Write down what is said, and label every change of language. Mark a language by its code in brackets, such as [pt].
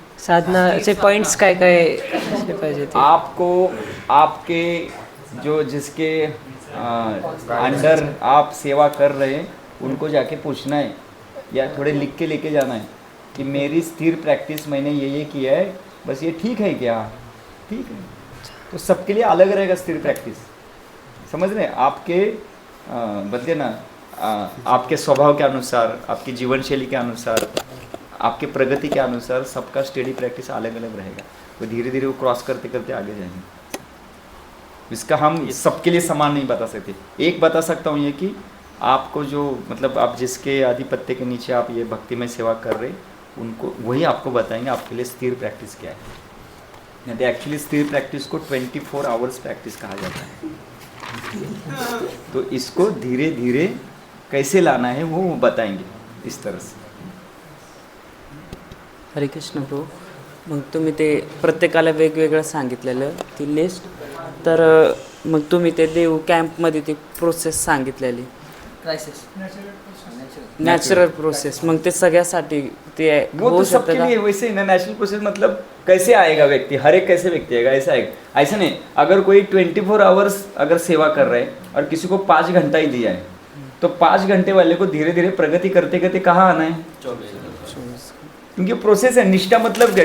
[mr] साधनाचे पॉइंट्स काय काय असले पाहिजे? [hi] आपको आपके जो जिसके अंडर आप सेवा कर रहे हैं उनको जाके पूछना है या थोड़े लिख के लेके जाना है कि मेरी स्थिर प्रैक्टिस मैंने ये किया है, बस ये ठीक है क्या? ठीक है। तो सबके लिए अलग रहेगा स्थिर प्रैक्टिस, समझ रहे हैं? आपके बदले ना आपके स्वभाव के अनुसार, आपकी जीवन शैली के अनुसार, आपके प्रगति के अनुसार सबका स्टडी प्रैक्टिस अलग अलग रहेगा। तो धीरे धीरे वो क्रॉस करते करते आगे जाएंगे। इसका हम सबके लिए समान नहीं बता सकते। एक बता सकता हूँ ये कि आपको जो मतलब आप जिसके आधिपत्य के नीचे आप ये भक्ति में सेवा कर रहे उनको वही आपको बताएंगे आपके लिए स्थिर प्रैक्टिस क्या है। नहीं तो एक्चुअली स्थिर प्रैक्टिस को 24 आवर्स प्रैक्टिस कहा जाता है। तो इसको धीरे धीरे कैसे लाना है वो बताएंगे इस तरह से। हरे कृष्ण प्रभू. [mr] मग तुम्ही ते प्रत्येकाला वेगवेगळं सांगितलेलं ती लिस्ट. तर मग तुम्ही ते देव कॅम्पमध्ये ती प्रोसेस सांगितलेली नेचुरल प्रोसेस, मग ते सगळ्यासाठी ते [hi] वो तो सबके लिए वैसे ही ना। नेचुरल प्रोसेस मतलब कैसे आएगा व्यक्ति, हर एक कैसे व्यक्ति आएगा ऐसा आएगा। ऐसा नहीं, अगर कोई 24 आवर्स अगर सेवा कर रहे हैं और किसी को 5 घंटा ही दिया है तो 5 घंटे वाले को धीरे धीरे प्रगति करते करते कहाँ आना है? 24। क्योंकि प्रोसेस है। निष्ठा मतलब क्या?